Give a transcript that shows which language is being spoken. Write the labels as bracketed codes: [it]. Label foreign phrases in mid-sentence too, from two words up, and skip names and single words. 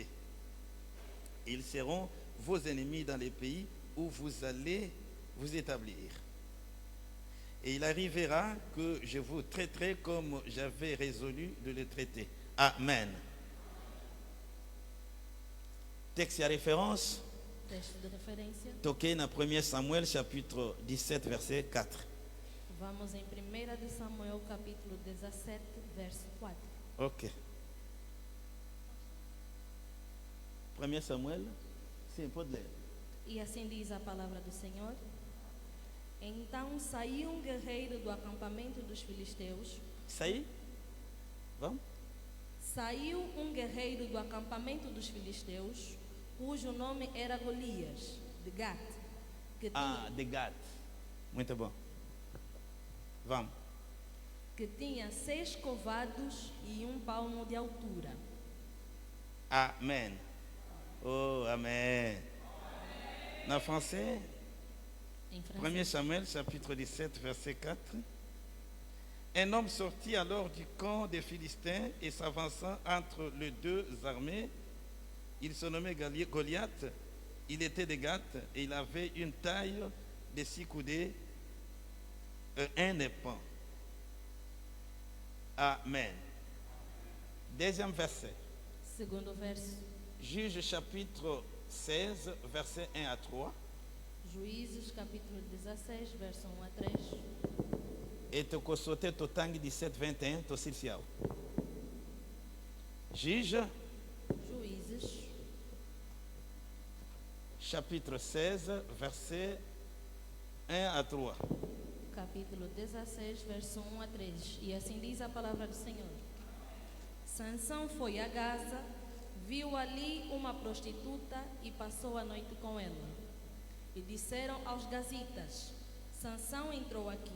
[fr] Ils seront vos ennemis dans les pays où vous allez vous établir. Et il arrivera que je vous traiterai comme j'avais résolu de le traiter. Amen. Texte à référence, [pt] Texto de referência. [fr] toqué dans 1 Samuel chapitre 17 verset 4. [pt] Vamos em 1 de Samuel, capítulo 17, verso 4. Ok. 1 Samuel Sim, pode ler. E assim diz a palavra do Senhor. Então saiu um guerreiro do acampamento dos filisteus. Isso aí? Vamos? Saiu um guerreiro do acampamento dos filisteus, cujo nome era Golias, de Gat, que tinha, De Gad. Muito bom. Vamos. que tinha 6 covados e 1 palmo de altura. Amen. Oh, Amen. [fr] En français, [pt] Em 1 francês. [fr] Samuel, chapitre 17, verset 4. Un homme sortit alors du camp des Philistins et s'avançant entre les deux armées, il se nommait Goliath, il était de Gath et il avait une taille de 6 coudées, un épan. Amen. Deuxième verset. [pt] Segundo verso, [fr] Juge chapitre 16, verset 1 à 3. [pt] Juízes, capítulo 16, verso 1 a 3. Et te consulter au tang 17, 21, to silcial. [fr] Juge [pt] Juízes, [fr] chapitre 16, verset 1 à 3. [pt] capítulo 16, verso 1 a 3. E assim diz a palavra do Senhor. Sansão foi a Gaza, viu ali uma prostituta e passou a noite com ela. E disseram aos gazitas: Sansão entrou aqui.